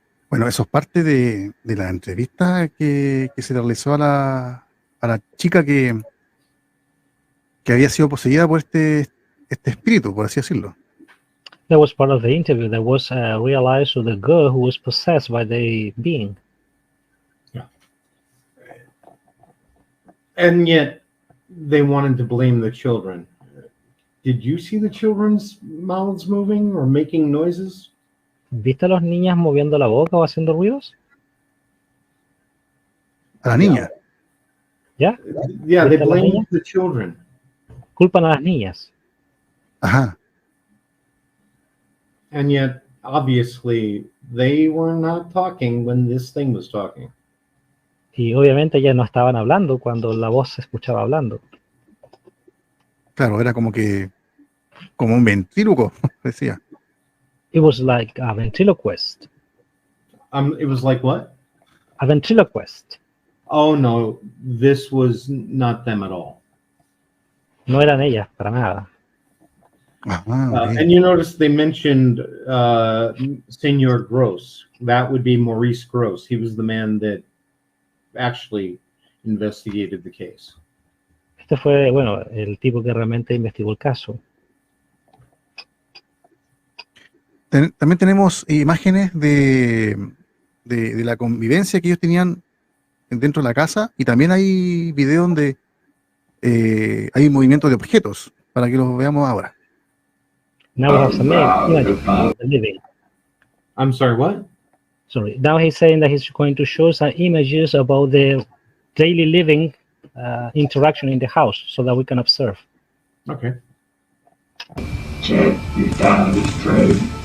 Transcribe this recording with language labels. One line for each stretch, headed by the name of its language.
Spanish: Bueno, eso es parte de la entrevista que se realizó a la chica que había sido poseída por este espíritu, por así decirlo.
English: That was part of the interview. That was realized with the girl who was possessed by the being. And yet, they wanted to blame the children. Did you see the children's mouths moving or making noises?
Spanish: ¿Viste a las niñas moviendo la boca o haciendo ruidos? A la niña. ¿Ya?
English: Yeah, they blamed the children.
Spanish: Culpan a las niñas. Ajá.
English: And yet, obviously, they were not talking when this thing was talking.
Spanish: Y obviamente ellas no estaban hablando cuando la voz se escuchaba hablando. Claro, era como un ventríloco, decía.
English: It was like a ventriloquist. It was like what? A ventriloquist. Oh no, this was not them at all.
Spanish: No eran ellas, para nada.
English: And you notice they mentioned Senor Gross. That would be Maurice Gross. He was the man that actually investigated the case.
Spanish: Este fue, bueno, el tipo que realmente investigó el caso. También tenemos imágenes de la convivencia que ellos tenían dentro de la casa, y también hay videos donde hay movimiento de objetos, para que los veamos ahora.
English: Now we have some images of the living. I'm sorry, what? Sorry. Now he's saying that he's going to show some images about the daily living interaction in the house, so that we can observe. Okay. Check this down the street.